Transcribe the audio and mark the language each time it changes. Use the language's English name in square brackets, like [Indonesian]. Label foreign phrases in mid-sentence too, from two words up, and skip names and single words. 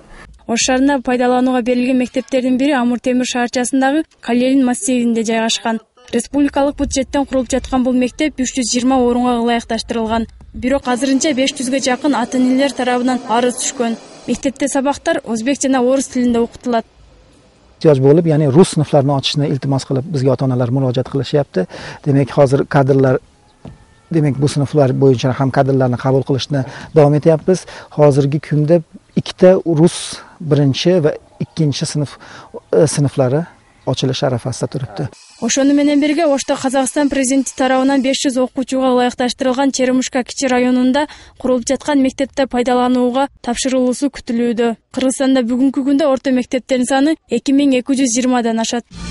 [Kyrgyz] Ош шаарында пайдаланууга берилген мектептердин бири Амур Темир шаарчасындагы Калерин массивинде жайгашкан. Республикалык бюджеттен курулуп жаткан бул мектеп 320 орунга ылайыкташтырылган. Бирок азырынча 500ге жакын ата-энелер тарабынан арыз түшкөн. Мектепте сабактар өзбек жана орус тилинде окутулат. [Uzbek] Ehtiyoj bo'lib, ya'ni rus sinflarini ochishni iltimos qilib bizga ota-onalar murojaat qilishyapti. Demak, hozir kadrlar bu sinflar bo'yicha ham kadrlarni qabul qilishni davom etyapmiz. Hozirgi kunda 2ta rus 1 va 2 sinflari ochilish arafasida turibdi. [Kyrgyz] Ошону менен бирге Ошто Казакстан президенти тарабынан 500 окуучуга ылайыкташтырылган Черемушка Кичи районунда курулуп жаткан мектепте пайдаланууга тапшырылуусу күтүлүүдө. Кыргызстанда бүгүнкү күндө орто мектептердин саны 2220дан ашат.